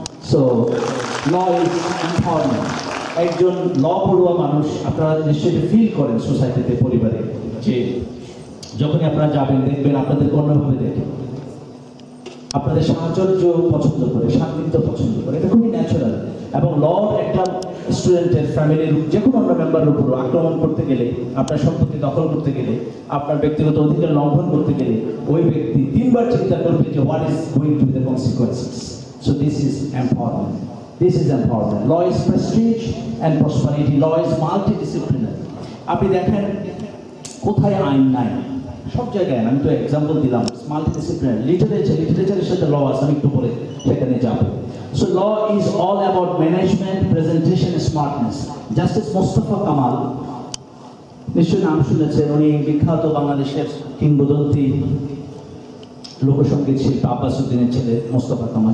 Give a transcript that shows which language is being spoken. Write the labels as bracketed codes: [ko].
[en] So law is empowerment. [bn] একজন ল পড়ুয়া মানুষ আপনারা নিশ্চয়ই ফিল করেন সোসাইটিতে, পরিবারে, যে যখনই আপনারা যাবেন দেখবেন আপনাদের অন্যভাবে দেখেন, আপনাদের সাহচর্য পছন্দ করে, শান্তিত্ব পছন্দ করে, এটা খুবই ন্যাচারাল। এবং লর একটা স্টুডেন্টের ফ্যামিলির যে কোনো অন্য মেম্বারের উপর আক্রমণ করতে গেলে, আপনার সম্পত্তি দখল করতে গেলে, আপনার ব্যক্তিগত অধিকার লঙ্ঘন করতে গেলে ওই ব্যক্তি তিনবার চিন্তা করবে যে [en] What is going to be the consequences. So this is empowerment. This is empowerment. Law is prestige and prosperity. Law is multidisciplinary. [bn] আপনি দেখেন কোথায় আইন নাই, সব জায়গায়। আমি তো এক্সাম্পল দিলাম, মাল্টিডিসিপ্লিনারি। লিটারেচারের সাথে ল আছে, আমি একটু পরে সেখানে যাব। [en] So law is all about management, presentation, smartness. [bn] Justice Mostafa Kamal, নিশ্চয়ই নাম শুনেছেন, উনি বিখ্যাত বাংলাদেশের কিংবদন্তি লোকসঙ্গীত শিল্পী আব্বাস উদ্দিনের ছেলে মোস্তফা কামাল।